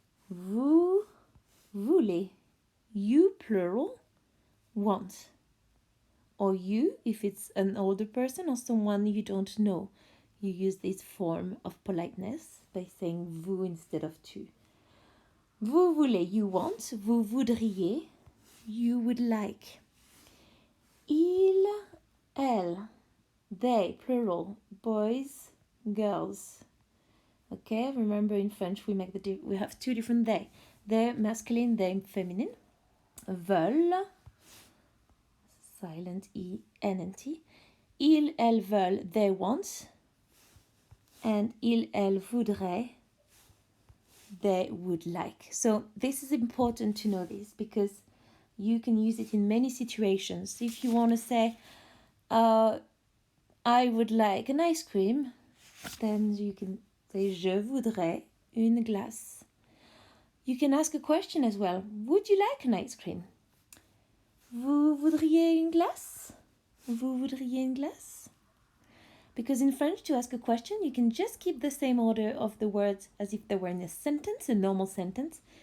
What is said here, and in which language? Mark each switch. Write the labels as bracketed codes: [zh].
[fr] Vous voulez, [en] you plural, want. Or you, if it's an older person or someone you don't know, you use this form of politeness by saying vous instead of tu. [fr] Vous voulez, [en] you want. [fr] Vous voudriez, [en] you would like. [fr] Il, elle, [en] they, plural, boys, girls. Okay, remember in French we have two different they. They masculine, they feminine. Veulent, silent E, N and T. [fr] Ils, elles veulent, [en] they want. And [fr] ils, elles voudraient, [en] they would like. So this is important to know this because you can use it in many situations. If you want to say, I would like an ice cream, then you can say, [fr] je voudrais une glace. [en] You can ask a question as well. Would you like an ice cream? [fr] Vous voudriez une glace? Vous voudriez une glace? [en] Because in French, to ask a question, you can just keep the same order of the words as if they were in a sentence, a normal sentence.